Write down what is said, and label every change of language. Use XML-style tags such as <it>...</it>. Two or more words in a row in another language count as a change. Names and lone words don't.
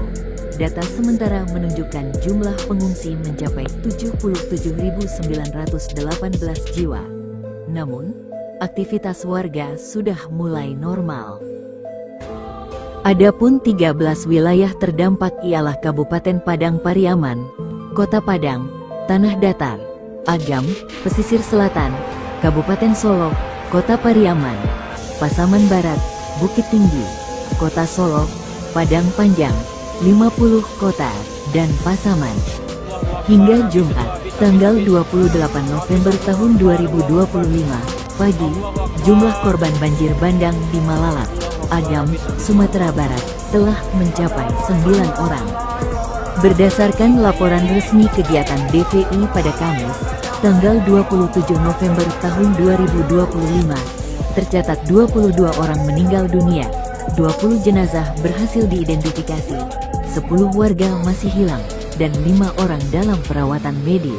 <id>Data sementara menunjukkan jumlah pengungsi mencapai 77.918 jiwa. Namun, aktivitas warga sudah mulai normal. Adapun 13 wilayah terdampak ialah Kabupaten Padang Pariaman, Kota Padang, Tanah Datar, Agam, Pesisir Selatan, Kabupaten Solok, Kota Pariaman, Pasaman Barat, Bukit Tinggi, Kota Solok, Padang Panjang, 50 kota, dan Pasaman. Hingga Jumat, tanggal 28 November tahun 2025, pagi, jumlah korban banjir bandang di Malalak, Agam, Sumatera Barat, telah mencapai 9 orang. Berdasarkan laporan resmi kegiatan DVI pada Kamis, tanggal 27 November tahun 2025, tercatat 22 orang meninggal dunia, 20 jenazah berhasil diidentifikasi, 10 warga masih hilang, dan 5 orang dalam perawatan medis.</id>